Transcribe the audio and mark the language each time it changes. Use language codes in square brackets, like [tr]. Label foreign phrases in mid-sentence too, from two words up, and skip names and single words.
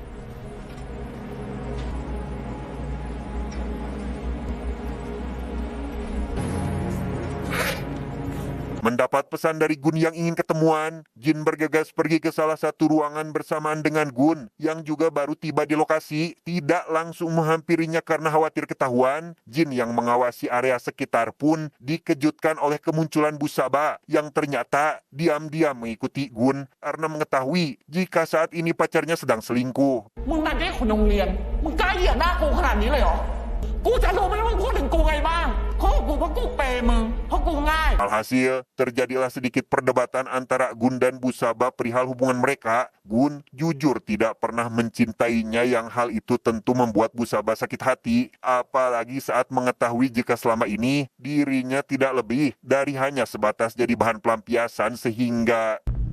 [id] Mendapat pesan dari Gun yang ingin ketemuan, Jin bergegas pergi ke salah satu ruangan bersamaan dengan Gun yang juga baru tiba di lokasi. Tidak langsung menghampirinya karena khawatir ketahuan, Jin yang mengawasi area sekitar pun dikejutkan oleh kemunculan Bu Saba yang ternyata diam-diam mengikuti Gun karena mengetahui jika saat ini pacarnya sedang selingkuh. [th] มึงนัดได้คนโรงเรียน มึงกล้าเหยียดหน้ากูขนาดนี้เลยเหรอ กูจะรู้ไหมว่ามึงพูดถึงกูไงบ้างเพราะกูเปย์มึงเพราะกูง่าย [id] Alhasil, terjadilah sedikit perdebatan antara Gun dan Bu Saba perihal hubungan mereka. Gun jujur tidak pernah mencintainya yang hal itu tentu membuat Bu Saba sakit hati. Apalagi saat mengetahui jika selama ini dirinya tidak lebih dari hanya sebatas jadi bahan pelampiasan sehingga...